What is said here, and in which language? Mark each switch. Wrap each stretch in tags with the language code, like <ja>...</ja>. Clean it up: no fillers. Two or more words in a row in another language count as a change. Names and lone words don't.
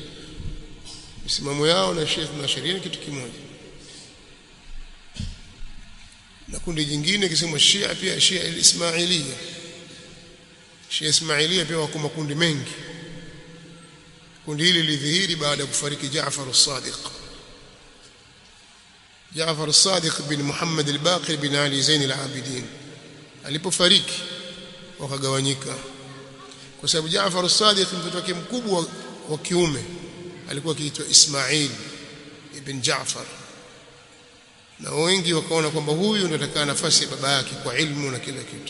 <sw>Misimamo yao na Shia Ithna Ashariya ni kitu kimoja. Na kundi jingine kisema Shia pia, Shia al-Ismailiyya. Shia Ismailiyya pia wako makundi mengi. Kundi hili lidhihiri baada ya kufariki Jaafar as-Sadiq. Jaafar as-Sadiq bin Muhammad al-Baqir bin Ali Zain al-Abidin alipofariki wakagawanyika, kwa sababu Jaafar as-Sadiq mtoto wake mkubwa wa kiume alikuwa akiitwa Ismail ibn Jaafar, na wengi wakaona kwamba huyu ndiye atakaye nafasi ya baba yake kwa ilmu na kila kitu.</sw>